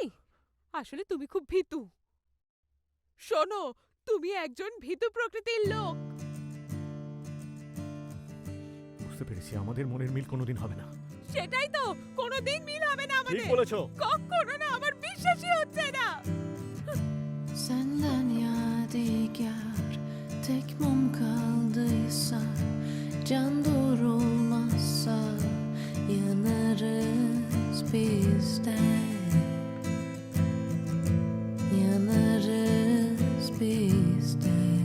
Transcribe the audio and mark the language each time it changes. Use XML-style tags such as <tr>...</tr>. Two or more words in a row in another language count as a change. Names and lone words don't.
<bn>আসলে তুমি খুব ভীতু। শোনো, তুমি একজন ভীতু প্রকৃতির লোক। বুঝতে বুঝতে পেরেছি আমাদের মনের মিল কোনোদিন হবে না। সেটাই তো, কোনোদিন মিল হবে না ঠিক আমাদের। বলেছো। কখনো না, আমার বিশ্বাসই হচ্ছে না।</bn> <tr>Senden yadigar tek mum kaldıysa, can durulmazsa yanarız biz de, yanarız biz de.</tr>